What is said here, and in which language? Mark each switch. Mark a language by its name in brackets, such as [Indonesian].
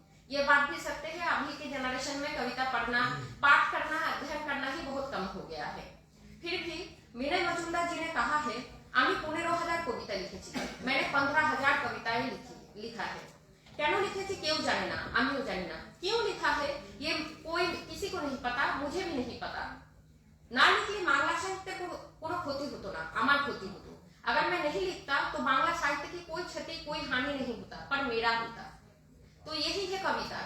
[Hindi] ये बात भी सत्य है, अभी के जनरेशन में कविता पढ़ना, पाठ करना, अध्ययन करना ही बहुत कम हो गया है। फिर भी विनय मजुमदार जी ने कहा है, [Bangla] আমি 15,000 কবিতা লিখেছি, [Hindi] मैंने 15,000 कविताएं लिखा है। [Bangla] কেন লিখেছি কেউ জানে না, আমিও জানি না। [Hindi] क्यों लिखा है ये कोई किसी को नहीं पता, मुझे भी नहीं पता। [Bangla] না লিখলে বাংলা সাহিত্যে কোনো ক্ষতি হতো না, আমার ক্ষতি হতো। [Hindi] अगर मैं नहीं लिखता तो बांग्ला साहित्य की कोई क्षति, कोई हानि नहीं होता, पर मेरा होता। तो यही है कविता।